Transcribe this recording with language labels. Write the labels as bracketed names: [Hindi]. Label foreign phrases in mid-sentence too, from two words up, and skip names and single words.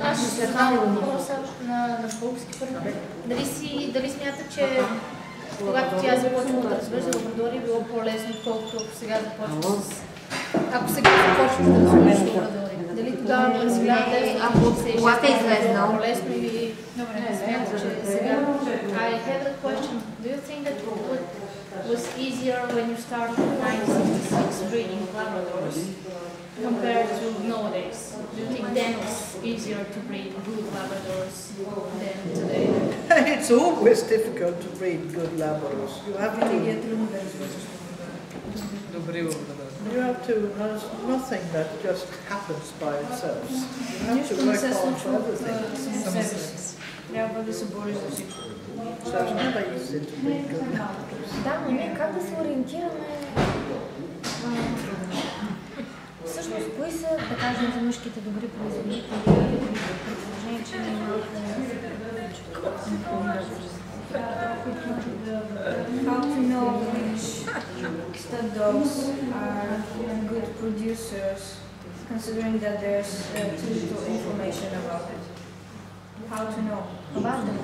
[Bulgarian] Аз ще задам въпроса на български първо. Дали смята, че когато тя започва да развежда лабрадори, било по-лесно, отколкото ако сега започва с... Ако сега започва да развежда лабрадори, дали тогава на сега Когато е излезнал по-лесно или... Добре, смята, че сега... [English] I have a question. Do you think that was easier when you started in 1966 breeding Labradors compared to nowadays? Do you think then it was easier to breed good Labradors than today? It's always difficult to breed good Labradors. You have to, there's nothing that just happens by itself. You have to work hard for everything. [Bulgarian] Трябва да се бориш за всичко. [English] So it's never easy to breed good Labradors. [Bulgarian] Да, но ние как да се ориентираме? Всъщност, кои са, да кажем, за мъжките добри производители, при положение, че [English] how to know which stud dogs are good producers, considering that there's too little information about it? How to know? About them.